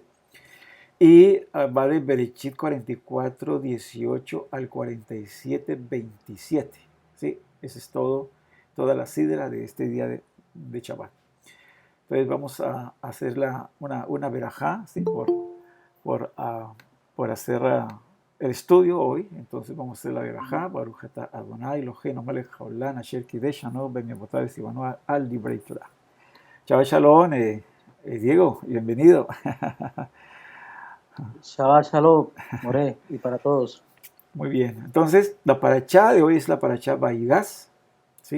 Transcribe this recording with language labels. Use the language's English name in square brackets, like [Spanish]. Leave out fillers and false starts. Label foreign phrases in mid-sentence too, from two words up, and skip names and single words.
[Spanish] Y va de Berechit 44, 18 al 47, 27. ¿Sí? Esa es todo, toda la sidra de este día de Shabbat. Entonces vamos a hacer una verajá, ¿sí? Por hacer el estudio hoy. Entonces vamos a hacer la verajá. [Hebrew] ברוך אתה אדני אלהינו מלך העולם אשר קדשנו במצותיו וצונו על דברי תורה. [Spanish] Chao, shalom, Diego, bienvenido. [Hebrew] שבת שלום, [Spanish] More, y para todos. Muy bien, entonces la parachá de hoy es la parachá Baigás, ¿sí?